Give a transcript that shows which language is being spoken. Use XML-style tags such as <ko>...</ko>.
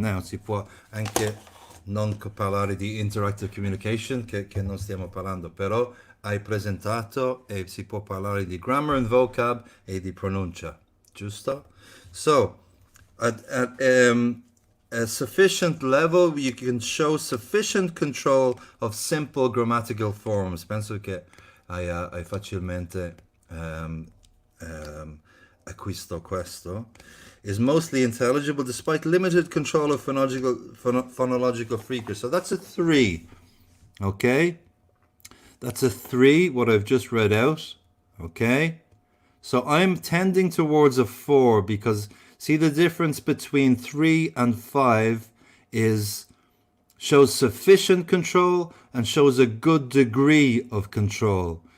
<it>Now, si può anche non parlare di</it> <en>interactive communication,</en> <it>che non stiamo parlando, però hai presentato e si può parlare di</it> <en>grammar and vocab</en> <it>e di pronuncia, giusto?</it> <en>So, at a sufficient level, you can show sufficient control of simple grammatical forms.</en> <it>Penso che hai facilmente acquisto questo.</it> <en>Is mostly intelligible despite limited control of phonological frequency. So that's a 3. Okay? That's a 3, what I've just read out. Okay? So I'm tending towards a 4 because see the difference between 3 and 5 is shows sufficient control and shows a good degree of control.</en>